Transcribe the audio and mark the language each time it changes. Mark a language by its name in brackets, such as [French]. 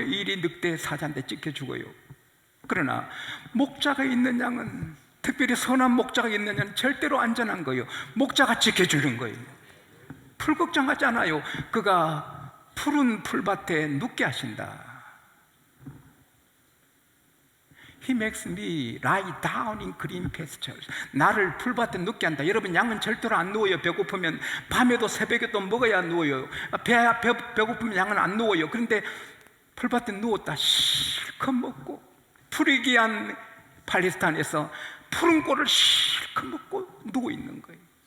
[Korean] 일이 늑대 사자한테 찍혀 죽어요. 그러나 목자가 있는 양은, 특별히 선한 목자가 있는 양은 절대로 안전한 거예요. 목자가 지켜주는 거예요. 풀 걱정하지 않아요. 그가 푸른 풀밭에 눕게 하신다. [English] He makes me lie down in green pastures. [Korean] 나를 풀밭에 눕게 한다. 여러분, 양은 절대로 안 누워요. 배고프면 밤에도 새벽에도 먹어야 누워요. 배고프면 양은 안 누워요. 그런데 풀밭에 누웠다 실컷 먹고, 푸르기한 팔레스타인에서 푸른 꼴을 실컷 먹고 누워 있는 거예요.